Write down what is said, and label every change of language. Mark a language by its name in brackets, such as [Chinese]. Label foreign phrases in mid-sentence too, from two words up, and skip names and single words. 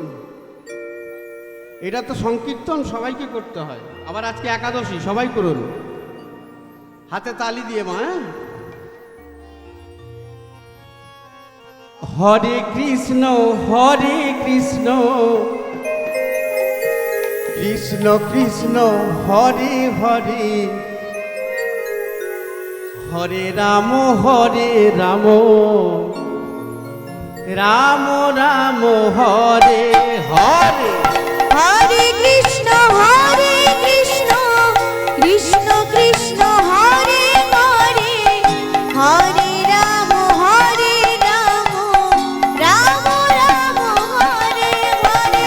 [Bangla] এটা তো সংকীর্তন, সবাইকে করতে হয়। আবার আজকে একাদশী, সবাই করুন হাতে তালি দিয়ে মা। [Sanskrit] হরে কৃষ্ণ কৃষ্ণ কৃষ্ণ হরে হরে, হরে রাম রাম রাম হরে হরে। হরে কৃষ্ণ কৃষ্ণ কৃষ্ণ হরে হরে, হরে রাম রাম রাম হরে হরে।